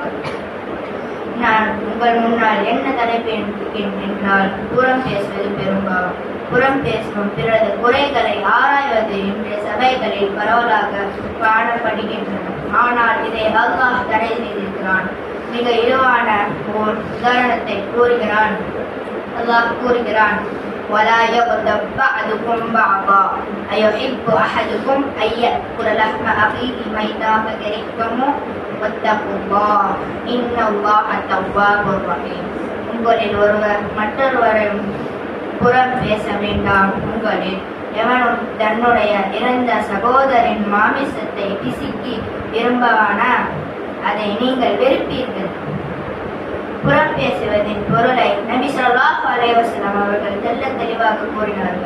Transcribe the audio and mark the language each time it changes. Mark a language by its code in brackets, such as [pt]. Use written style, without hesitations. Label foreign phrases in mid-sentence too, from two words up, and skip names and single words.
[ta] நான் உங்கள் முன்னால் என்ன தலைப்பேன் என்றால் புறம் பேசுவது பெரும்பாவம். புறம் பேசும் பிறகு குறைகளை ஆராய்வது இன்றைய சபைகளில் பரவலாக காணப்படுகின்றன. ஆனால் இதை அல்லாஹ் தடை செய்திருக்கிறான். மிக இழிவான ஓர் உதாரணத்தை கூறுகிறான். அல்லாஹ் கூறுகிறான், [ar] وَلَا يَغْتَبْ بَعْضُكُمْ بَعْضًا أَيُحِبُّ أَحَدُكُمْ أَن يَأْكُلَ لَحْمَ أَخِيهِ مَيْتًا فَكَرِهْتُمُوهُ وَاتَّقُوا اللَّهَ إِنَّ اللَّهَ تَوَّابٌ رَحِيمٌ. [ta] உங்களில் ஒருவர் மற்றொருவரை புறம் பேச வேண்டாம். உங்களில் எவனும் தன்னுடைய இறந்த சகோதரின் மாமிசத்தை பிசுக்கி விரும்பவானா அதை நீங்கள் வெறுப்பீர்கள். புறம் பேசுவதின் பொருளை நபி [ar] صلى الله عليه وسلم [ta] அவர்கள் தெல்ல தெளிவாக கூறினார்கள்.